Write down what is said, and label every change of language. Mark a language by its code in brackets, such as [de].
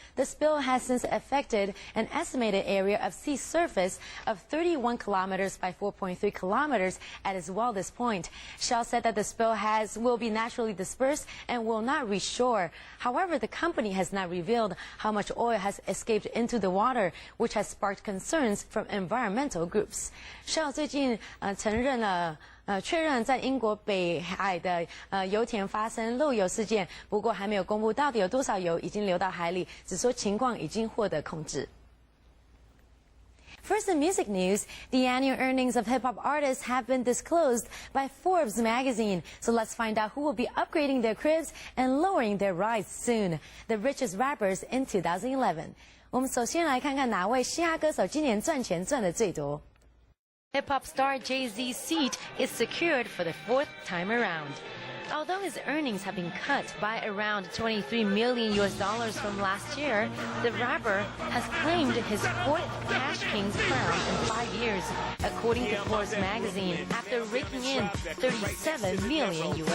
[en] The spill has since affected an estimated area of sea surface of 31 kilometers by 4.3 kilometers at its wildest point. Shell said that the spill will be naturally dispersed and will not reach shore. However, the company has not revealed how much oil has escaped into the water, which has sparked concerns from environmental groups. [zh] Shell 最近承认了。确认在英国北海的油田发生漏油事件，不过还没有公布到底有多少油已经流到海里，只说情况已经获得控制。 [en] First, in music news, the annual earnings of hip-hop artists have been disclosed by Forbes magazine. So let's find out who will be upgrading their cribs and lowering their rise soon. The richest rappers in 2011. [zh] 我们首先来看看哪位嘻哈歌手今年赚钱赚得最多。 [en] Hip-hop star Jay-Z's seat is secured for the 4th time around. Although his earnings have been cut by around $23 million from last year, the rapper has claimed his 4th Cash King's crown in 5 years, according to Forbes magazine, after raking in $37 million.